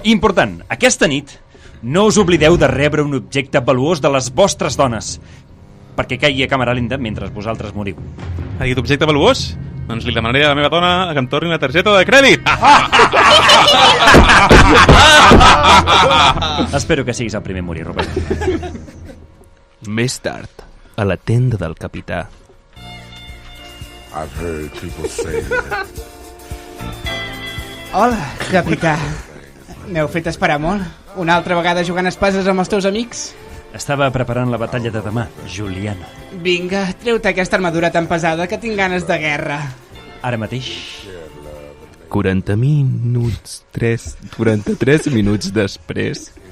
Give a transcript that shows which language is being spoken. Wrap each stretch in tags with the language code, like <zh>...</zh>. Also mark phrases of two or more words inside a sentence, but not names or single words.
<ca>Important, aquesta nit no us oblideu de rebre un objecte valuós de les vostres dones, perquè caigui a càmera lenta mentre vosaltres moriu. Ha dit objecte valuós? Doncs li demanaré a la meva dona que em torni una targeta de crèdit. Espero que siguis el primer a morir, Robert. Més tard, a la tenda del capità.</ca> <en>I've heard people say that.</en> <ca>Hola, capità. M'heu fet esperar molt. Una altra vegada jugant a espases amb els teus amics? Estava preparant la batalla de demà, Juliana. Vinga, treu-te aquesta armadura tan pesada que tinc ganes de guerra. Ara mateix. 43 minuts després.</ca>